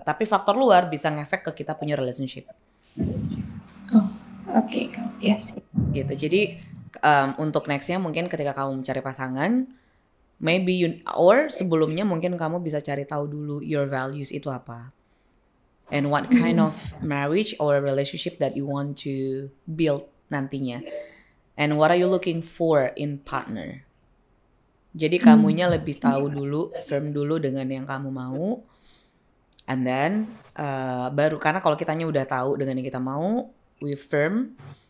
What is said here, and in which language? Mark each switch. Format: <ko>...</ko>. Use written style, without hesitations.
<id>Tapi faktor luar bisa ngefek ke kita punya relationship. Oke, yes. Gitu. Jadi untuk nextnya mungkin ketika kamu mencari pasangan,</id> <en>maybe or</en> <id>sebelumnya mungkin kamu bisa cari tahu dulu</id> <en>your values</en> <id>itu apa.</id> <en>And what kind of marriage or relationship that you want to build</en> <id>nantinya.</id> <en>And what are you looking for in partner.</en> <id>Jadi kamunya lebih tahu dulu, firm dulu dengan yang kamu mau.</id> <en>And then</en> <id>baru, karena kalau kitanya udah tahu dengan yang kita mau,</id> <en>we firm.</en>